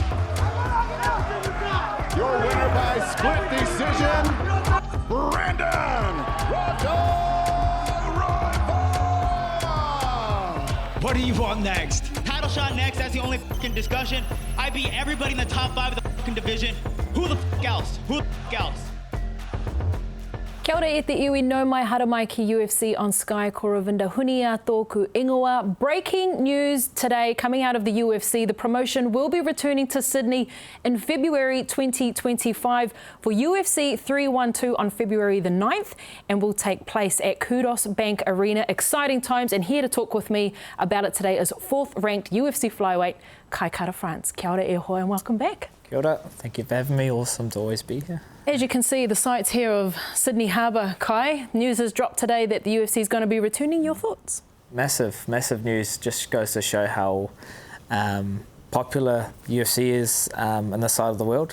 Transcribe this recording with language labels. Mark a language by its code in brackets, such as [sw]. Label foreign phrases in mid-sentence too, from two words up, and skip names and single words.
[en] Your winner by split decision, Brandon What do you want next? Title shot next, that's the only fucking discussion. I beat everybody in the top 5 of the fucking division. Who the fuck else? Who the fuck else? [mi] Kia ora e te iwi no mai hara mai ki UFC on Sky Koravinda Hunia tōku ingoa. [en] Breaking news today coming out of the UFC. The promotion will be returning to Sydney in February 2025 for UFC 312 on February the 9th and will take place at Qudos Bank Arena. Exciting times, and here to talk with me about it today is 4th ranked UFC Flyweight Kai Kara-France. [mi] Kia ora e hoi [en] and welcome back. [mi] Kia ora. [en] Thank you for having me. Awesome to always be here. As you can see, the sights here of Sydney Harbour, Kai. News has dropped today that the UFC is going to be returning. Your thoughts? Massive news. Just goes to show how popular UFC is on this side of the world.